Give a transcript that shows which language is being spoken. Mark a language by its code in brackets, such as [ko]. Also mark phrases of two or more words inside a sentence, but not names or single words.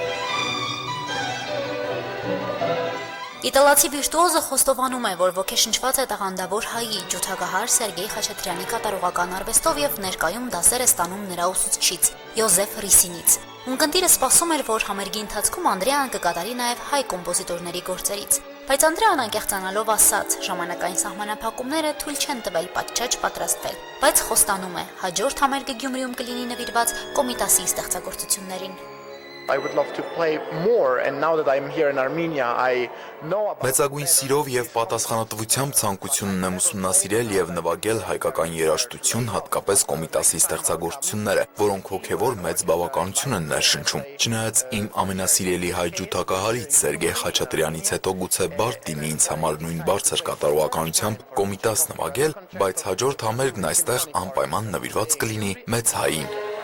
[hy] Իտալացի վիրտուոզը խոստովանում է, որ ոգեշնչված է տաղանդավոր հայի ջութակահար Սերգեյ Խաչատրյանի կատարողական արվեստով եւ ներկայում դասեր է ստանում նրա ուսուցչից Յոզեֆ Ռիսինից։ Ունկնդիրը սպասում էր, որ համերգի ընթացքում Անդրեան կկատարի նաեւ հայ կոմպոզիտորների գործերից։ Բայց Անդրեան անկեղծանալով ասաց, ժամանակային սահմանափակումները թույլ չեն տվել պատշաճ պատրաստվել, բայց խոստանում է, հաջորդ համերգը Գյումրիում կլինի նվիրված Կոմիտասի ստեղծագործություններին։ [en] I would love to play more and now that I'm here in Armenia I know about [hy] Մեծագույն սիրով եւ պատասխանատվությամբ ցանկությունն եմ ուսումնասիրել եւ նվագել հայկական երաժշտություն, հատկապես Կոմիտասի ստեղծագործությունները, որոնք հոգեվոր մեծ բավականություն են ներշնչում։ Չնայած իմ ամենասիրելի հայ ջութակահարից Սերգեյ Խաչատրյանից հետո գուցե բարդ դիմի ինձ համար նույն բարձր կատարողականությամբ Կոմիտաս նվագել, բայց հաջորդ համերգն այստեղ անպայման նվիրված կլինի մեծ հային։